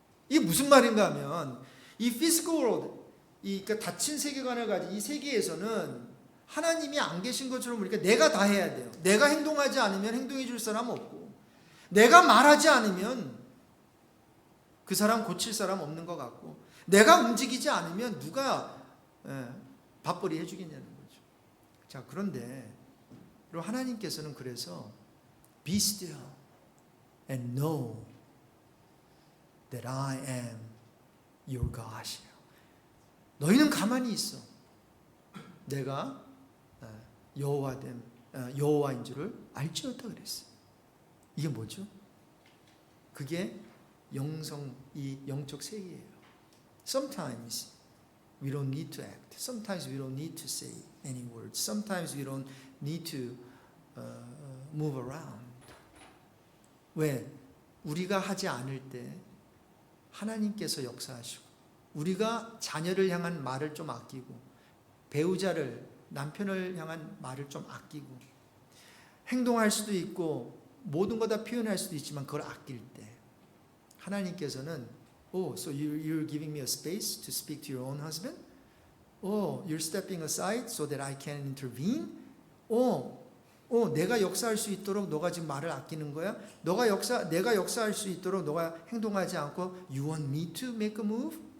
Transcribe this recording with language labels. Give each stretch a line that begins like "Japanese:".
Korean: 이게 무슨 말인가 하면, 이 physical world, 그러니까 닫힌 세계관을 가진 이 세계에서는 하나님이 안 계신 것처럼 우리가 내가 다 해야 돼요. 내가 행동하지 않으면 행동해 줄 사람 없고, 내가 말하지 않으면 그 사람 고칠 사람 없는 것 같고, 내가 움직이지 않으면 누가 밥벌이 해주겠냐는 거죠. 자, 그런데 하나님께서는 그래서
English: Be still and know that I am your God.
Korean: 너희는 가만히 있어. 내가 여호와인 줄을 알지어다 그랬어. 이게 뭐죠? 그게 이 영적 세계예요.
English: Sometimes we don't need to act. Sometimes we don't need to say any words. Sometimes we don't need to move around.
Korean: 왜? 우리가 하지 않을 때 하나님께서 역사하시고, 우리가 자녀를 향한 말을 좀 아끼고, 배우자를, 남편을 향한 말을 좀 아끼고, 행동할 수도 있고 모든 거 다 표현할 수도 있지만 그걸 아낄 때 하나님께서는
English: so you're giving me a space to speak to your own husband? You're stepping aside so that I can intervene?
Korean: 내가 역사할 수 있도록 너가 지금 말을 아끼는 거야? 내가 역사할 수 있도록 너가 행동하지 않고
English: You want me to make a move?